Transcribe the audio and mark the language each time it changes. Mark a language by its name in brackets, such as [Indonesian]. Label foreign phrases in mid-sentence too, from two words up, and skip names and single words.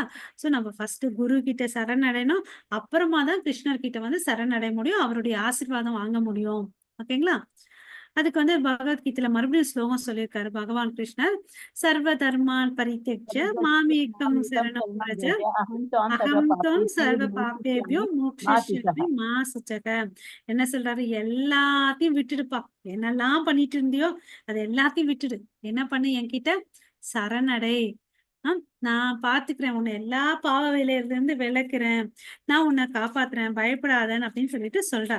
[Tamil] சோ நம்ம ஃபர்ஸ்ட் குரு கிட்ட சரணடையணும். அப்புறமா தான் கிருஷ்ணர் கிட்ட வந்து சரணடைய முடியும். அவருடைய ஆசீர்வாதம் வாங்க முடியும். ஓகேங்களா? அதுக்கு வந்து பகவத்கீதையில மறுபடியும் ஸ்லோகம் சொல்லியிருக்காரு பகவான் கிருஷ்ணர். [Sanskrit] सर्व धर्मान् परित्यज्य मामेकं शरणं व्रज अहं त्वां अहं त्वाम् सर्वपापेभ्यो सर्व पापेभ्यो विमुक्ष्यामि मा மோக்ஷிஷ்யாமி शुचः। मा शुचः. [Tamil] என்ன சொல்றாரு? எல்லாத்தையும் விட்டுடுப்பா. என்னெல்லாம் பண்ணிட்டு இருந்தியோ அது எல்லாத்தையும் விட்டுடு. என்ன பண்ணு? என்கிட்ட சரணடை. நான் பாத்துக்கிறேன். உன்னை எல்லா பாவ வேலையில இருந்து விலக்குறேன். நான் உன்னை காப்பாத்துறேன். பயப்படாதன்னு அப்படின்னு சொல்லிட்டு சொல்றார்.